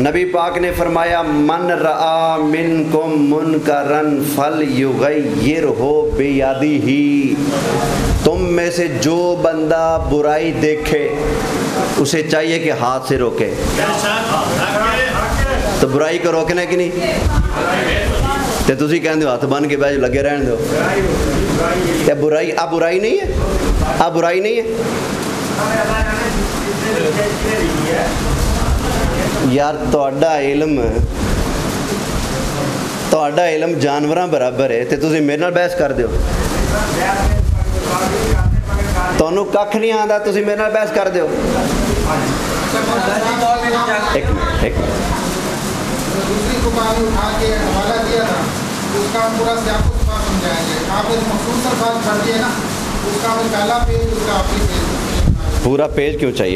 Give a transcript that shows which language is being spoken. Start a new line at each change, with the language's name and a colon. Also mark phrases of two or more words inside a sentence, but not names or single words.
Urdu: نبی پاک نے فرمایا
Arabic: من رآ منکم منکرن فلیغیرہ بیدہ.
Urdu: تم میں سے جو بندہ برائی دیکھے اسے چاہیے کہ ہاتھ سے روکے. تو برائی کو روکنا ہے کہ نہیں؟
Punjabi: تے تسی کہندے ہو ہاتھ بن کے بیٹھ لگے رہن دو. تے برائی برائی نہیں ہے، برائی نہیں ہے یار. تہاڈا علم جانوراں برابر ہے تے تسی میرے نال بحث کر دیو. تانوں ککھ نہیں آندا، تسی میرے نال بحث کر دیو.
Urdu: ایک منٹ دوسری کو پانی اٹھا کے حوالہ دیا تھا، اس کا ہم پورا سیاق و سباق سمجھائیں گے. آپ ایک مخصوص الفاظ پڑھ دیے نا، اس کا ہمیں پہلا پیج، اس کا آخری پیج. پورا پیج کیوں چاہیے؟